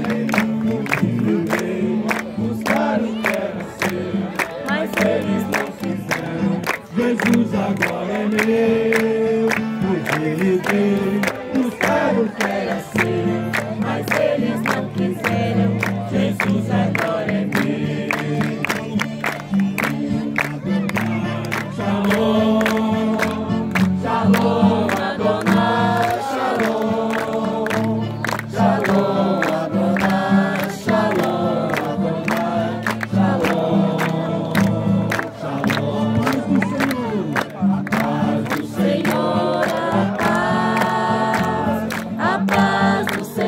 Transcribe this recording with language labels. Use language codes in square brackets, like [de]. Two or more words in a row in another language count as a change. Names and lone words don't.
[pt] buscar o que era seu, Mas eles não quiseram. Jesus agora é meu, pois ele veio buscar o que era seu, Mas eles não quiseram. Jesus agora é meu. [he] Shalom, שלום אדוני, שלום. שלום אדוני, שלום אדוני, שלום. shalom, [pt] paz do Senhor, Senhor, a paz do